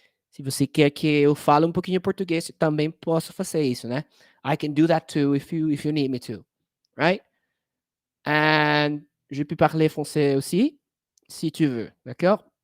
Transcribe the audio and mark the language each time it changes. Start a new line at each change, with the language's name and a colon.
Portuguese: Se você quer que eu fale um pouquinho português, também posso fazer isso, né?
English: I can do that too if you need me to, right?
French: And je peux parler français aussi, si tu veux, d'accord?